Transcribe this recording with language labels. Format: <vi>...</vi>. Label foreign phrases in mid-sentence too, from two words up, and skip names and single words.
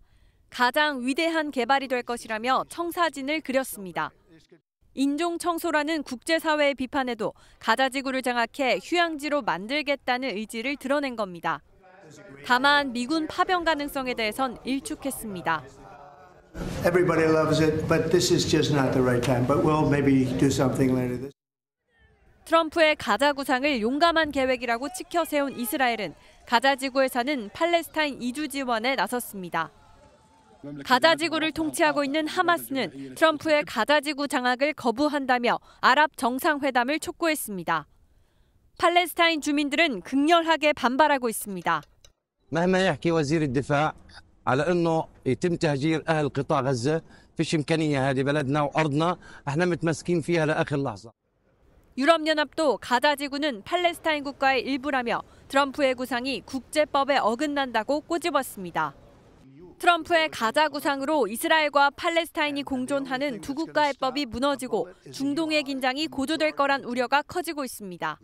<ko>가장 위대한 개발이 될 것이라며 청사진을 그렸습니다. 인종청소라는 국제사회의 비판에도 가자지구를 장악해 휴양지로 만들겠다는 의지를 드러낸 겁니다. 다만 미군 파병 가능성에 대해선 일축했습니다.</ko> <en>Everybody loves it, but this is just not the right time. But we'll maybe do something later this.</en> <ko>트럼프의 가자 구상을 용감한 계획이라고 치켜 세운 이스라엘은 가자지구에 사는 팔레스타인 이주 지원에 나섰습니다. 가자지구를 통치하고 있는 하마스는 트럼프의 가자지구 장악을 거부한다며 아랍 정상회담을 촉구했습니다. 팔레스타인 주민들은 극렬하게 반발하고 있습니다.</ko> <ar>مهما يحكي وزير الدفاع على انه يتم تهجير اهل قطاع غزه فيش امكانيه هذه بلدنا وارضنا احنا متمسكين فيها لاخر لحظه.</ar> <ko>유럽연합도 가자지구는 팔레스타인 국가의 일부라며 트럼프의 구상이 국제법에 어긋난다고 꼬집었습니다. 트럼프의 가자 구상으로 이스라엘과 팔레스타인이 공존하는 두 국가의 법이 무너지고 중동의 긴장이 고조될 거란 우려가 커지고 있습니다.</ko>